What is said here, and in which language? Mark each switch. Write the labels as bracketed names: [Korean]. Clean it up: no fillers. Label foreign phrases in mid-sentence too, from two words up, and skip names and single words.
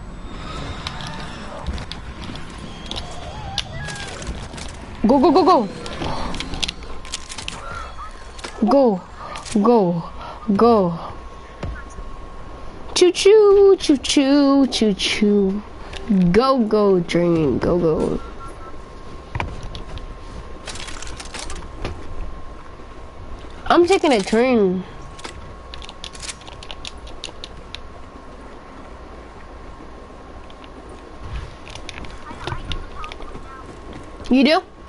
[English] Go, go, go, go. Go, go, go. Choo choo, choo choo, choo choo. Go, go, train, go, go. I'm taking a train. You do?